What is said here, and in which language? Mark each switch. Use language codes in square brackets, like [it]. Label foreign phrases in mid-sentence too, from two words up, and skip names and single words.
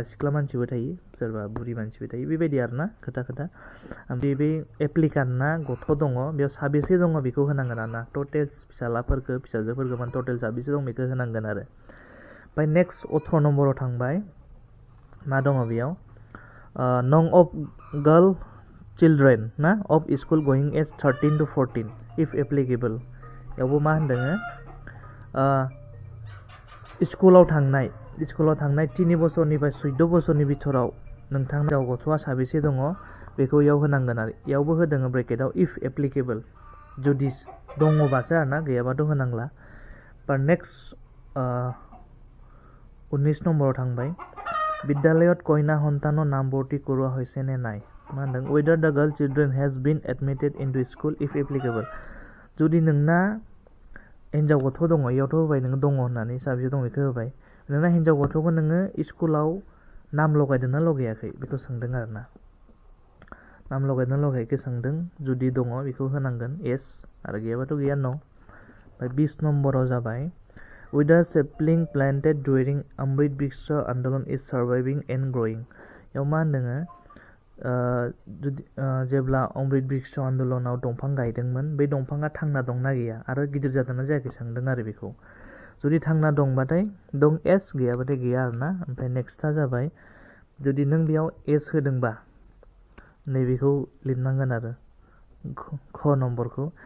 [brx] सिख्ला मानसिबो थायो सोरबा बुरि मानसिबो थायो बेबायदि आरोना खोथा ओमफ्राय बे एप्लिकान्टना गथ' दङ बेयाव साबेसे दङ बेखौ होनांगोन आरोना टटेल फिसालाफोरखौ फिसाजोफोरखौ माने टटेल साबेसे दं बेखौ होनांगोन आरो ओमफ्राय नेक्स्ट 18 नम्बराव थांबाय मा दङ बेयाव [en] no. of girl children no. of school going age 13 to 14 if applicable [brx] बेयावबो मा होनदों स्कुलाव थांनाय 3 बोसोरनिफ्राय 14 बोसोरनि बिथोराव नोंथांनाव गथ'आ साबेसे दङ बेखौ इयाव होनांगोन आरो इयावबो होदों ब्रेकेटाव [en] if applicable [brx] जुदि दङबासो आरोना गैयाबाथ' होनांला पर नेक्स्ट 19 नम्बराव थांबाय [as] বিদ্যালয়ত কইনা সন্তানৰ নাম ভৰ্তি কৰোৱা হৈছে নে নাই [brx] मा होनदों [en] whether the girl children has been admitted into school if applicable [brx] जुदि नोंना हिन्जाव गथ' दङ इयावथ' होबाय नोङो दङ होननानै साबेसे दं बेखौ होबाय नोंना हिन्जाव गथ'खौ नोङो स्कुलाव नाम लगायदोंना लगायाखै बेखौ सोंदों आरोना नाम लगायदोंना लगायाखै सोंदों जुदि दङ बेखौ होनांगोन yes आरो गैयाबाथ' गैया no ओमफ्राय 20 नम्बराव जाबाय [en] with a sapling planted during Amrit Vriksha Andolan is surviving and growing [brx] याव मा होनदों जेब्ला अमृत वृक्ष आन्दोलनाव दंफां गायदोंमोन बे दंफाङा थांना दंना गैया आरो गिदिर जादोंना जायाखै सोंदों आरो बेखौ जुदि थांना दंबाथाय दं एस गैयाबाथाय गैया आरोना ओमफ्राय नेक्स्टआ जाबाय जुदि नों बेयाव एस होदोंबा नैबेखौ लिरनांगोन आरो ख नम्बरखौ